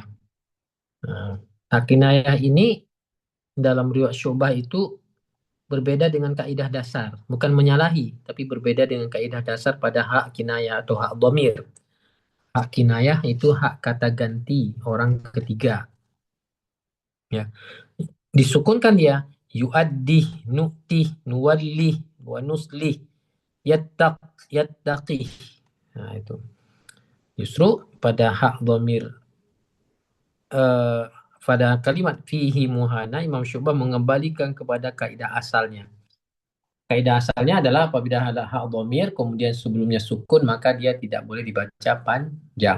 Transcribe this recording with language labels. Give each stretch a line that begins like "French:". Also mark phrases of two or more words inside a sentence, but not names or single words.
Indonesian: Hak kinayah ini dalam riwayat Syu'bah itu berbeda dengan kaidah dasar. Bukan menyalahi, tapi berbeda dengan kaidah dasar pada hak kinayah atau hak dhamir. Hak kinayah itu hak kata ganti orang ketiga. Ya. Disukunkan dia
Arabic: يؤده نؤته نوله ونصله يتقه.
Indonesian: Nah, itu. Justru pada hak dhamir pada kalimat
Arabic: فيه مهانا,
Indonesian: Imam Syu'bah mengembalikan kepada kaidah asalnya. Kaidah asalnya adalah apabila ada hak dhamir kemudian sebelumnya sukun maka dia tidak boleh dibaca panjang.